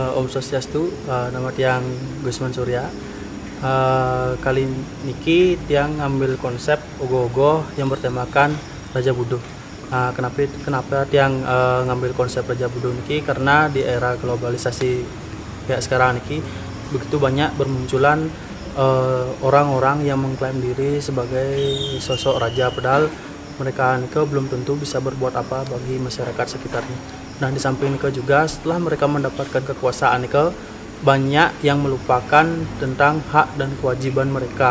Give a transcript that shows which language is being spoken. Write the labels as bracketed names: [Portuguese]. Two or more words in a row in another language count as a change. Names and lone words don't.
[Balinese] Swastiastu, nama tiang Gusman Surya. Kali niki tiang ngambil konsep ogoh-ogoh [Indonesian] yang bertemakan Raja Buduh. [Balinese] Kenapa tiang ngambil konsep Raja Buduh niki? [Indonesian] Karena di era globalisasi kayak sekarang niki begitu banyak bermunculan orang-orang yang mengklaim diri sebagai sosok raja, padahal mereka nike belum tentu bisa berbuat apa bagi masyarakat sekitarnya. Nah, di samping nike juga setelah mereka mendapatkan kekuasaan nike, banyak yang melupakan tentang hak dan kewajiban mereka.